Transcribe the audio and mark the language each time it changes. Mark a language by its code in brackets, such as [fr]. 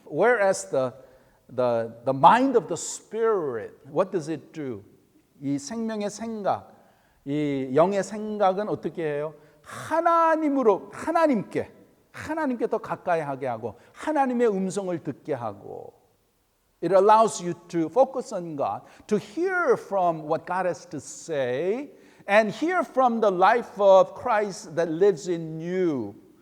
[en] Whereas the mind of the Spirit, what does it do? [ko] 이 생명의 생각, 이 영의 생각은 어떻게 해요? 하나님께 더 가까이 하게 하고 하나님의 음성을 듣게 하고 [en] It allows you to focus on God, to hear from what God has to say and hear from the life of Christ that lives in you.